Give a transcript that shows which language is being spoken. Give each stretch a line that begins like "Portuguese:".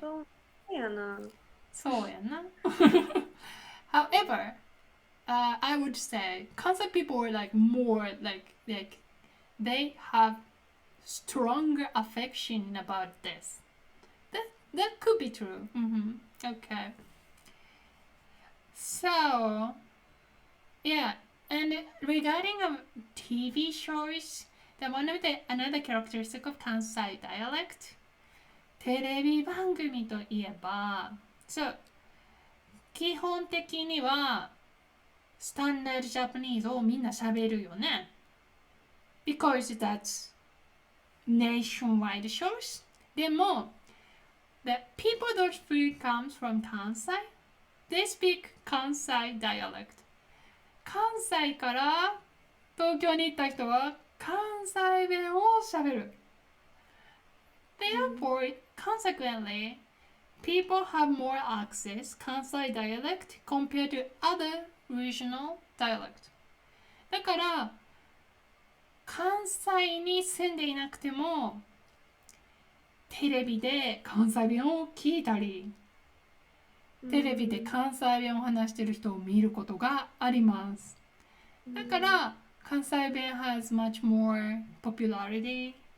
Japanese: そうやな。そうやな。
English: However, I would say Kansai people are like more like they have stronger affection about this. That could be true. Okay. So, yeah, and regarding TV shows, one of another characteristic of Kansai dialect,
Japanese: テレビ番組といえば、そう基本的にはスタンダードジャパニーズをみんな喋るよね。
English: Because that's nationwide shows. でも、the people who comes from Kansai, they speak Kansai dialect.
Japanese: 関西から東京に行った人は関西弁を喋る。
English: Therefore, consequently, people have more access Kansai dialect compared to other regional dialect.
Japanese: だから関西に住んでいなくてもテレビで関西弁を聞いたり、テレビで関西弁を話している人を見ることがあります。だから関西弁
English: has much more popularity.